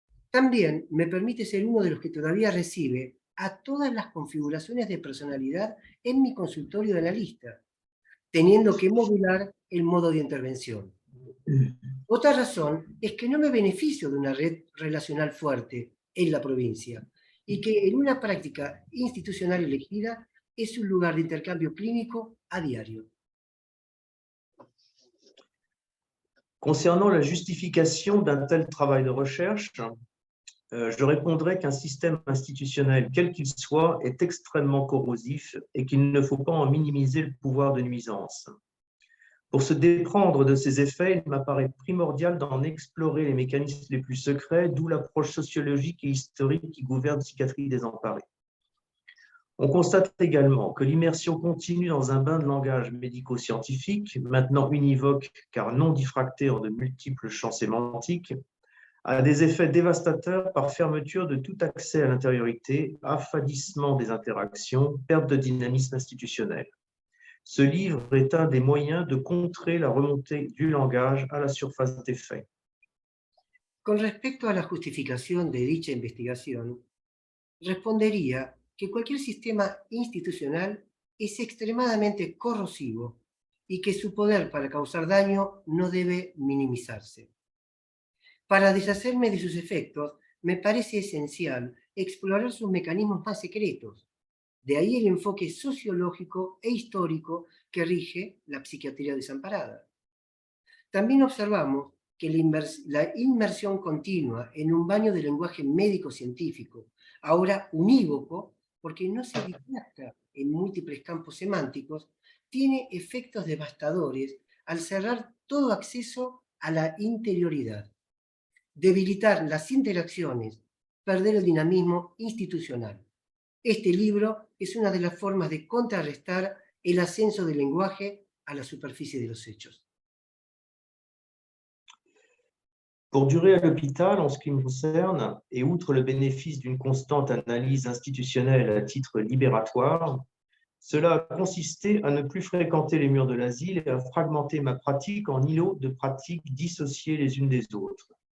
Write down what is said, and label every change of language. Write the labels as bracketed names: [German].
[Spanish] También me permite ser uno de los que todavía recibe a todas las configuraciones de personalidad en mi consultorio de analista, teniendo que modular el modo de intervención. Otra razón es que no me beneficio de una red relacional fuerte en la provincia y que en una práctica institucional elegida es un lugar de intercambio clínico a diario. [French] Concernant la justification d'un tel travail de recherche, je répondrai qu'un système institutionnel, quel qu'il soit, est extrêmement corrosif et qu'il ne faut pas en minimiser le pouvoir de nuisance. Pour se déprendre de ces effets, il m'apparaît primordial d'en explorer les mécanismes les plus secrets, d'où l'approche sociologique et historique qui gouverne Psychiatrie désemparée. On constate également que l'immersion continue dans un bain de langage médico-scientifique, maintenant univoque car non diffracté en de multiples champs sémantiques, a des effets dévastateurs par fermeture de tout accès à l'intériorité, affadissement des interactions, perte de dynamisme institutionnel. Ce livre est un des moyens de contrer la remontée du langage à la surface des faits. [Spanish] Con respecto a la justificación de dicha investigación, respondería que cualquier sistema institucional es extremadamente corrosivo y que su poder para causar daño no debe minimizarse. Para deshacerme de sus efectos, me parece esencial explorar sus mecanismos más secretos. De ahí el enfoque sociológico e histórico que rige la psiquiatría desamparada. También observamos que la inmersión continua en un baño de lenguaje médico-científico, ahora unívoco, porque no se distracta en múltiples campos semánticos, tiene efectos devastadores al cerrar todo acceso a la interioridad, debilitar las interacciones, perder el dinamismo institucional. Este libro es una de las formas de contrarrestar el ascenso del lenguaje a la superficie de los hechos. [French] Pour durer à l'hôpital, en ce qui me concerne, et outre le bénéfice d'une constante analyse institutionnelle à titre libératoire, cela a consisté à ne plus fréquenter les murs de l'asile et à fragmenter ma pratique en îlots de pratiques dissociées les unes des autres.